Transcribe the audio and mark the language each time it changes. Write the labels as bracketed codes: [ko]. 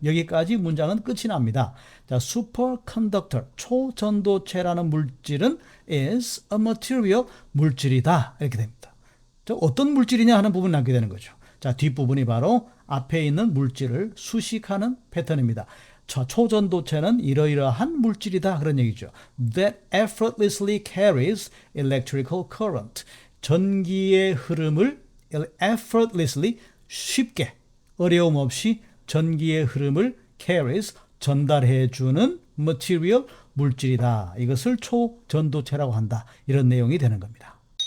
[ko] 여기까지 문장은 끝이 납니다. 자, superconductor, 초전도체라는 물질은 [en] is a material, [ko] 물질이다. 이렇게 됩니다. 자, 어떤 물질이냐 하는 부분을 남게 되는 거죠. 자, 뒷부분이 바로 앞에 있는 물질을 수식하는 패턴입니다. 초전도체는 이러이러한 물질이다 그런 얘기죠. [en] That effortlessly carries electrical current. [ko] 전기의 흐름을 effortlessly 쉽게 어려움 없이 전기의 흐름을 carries 전달해주는 material 물질이다. 이것을 초전도체라고 한다. 이런 내용이 되는 겁니다.